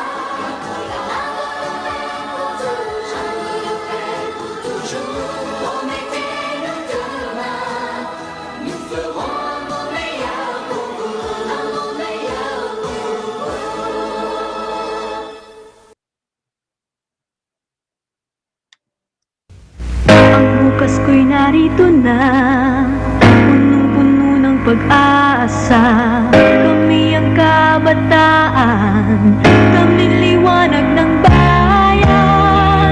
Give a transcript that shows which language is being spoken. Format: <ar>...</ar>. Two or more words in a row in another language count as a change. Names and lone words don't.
<fr>Un nouveau pour toujours. Promettez-nous demain, nous ferons un monde meilleur pour vous, un monde meilleur pour vous.</fr> <tl>Ang bukas ko'y narito na, punong-puno ng pag-asa. Kami ang kabataan, kaming liwanag ng bayan.</tl>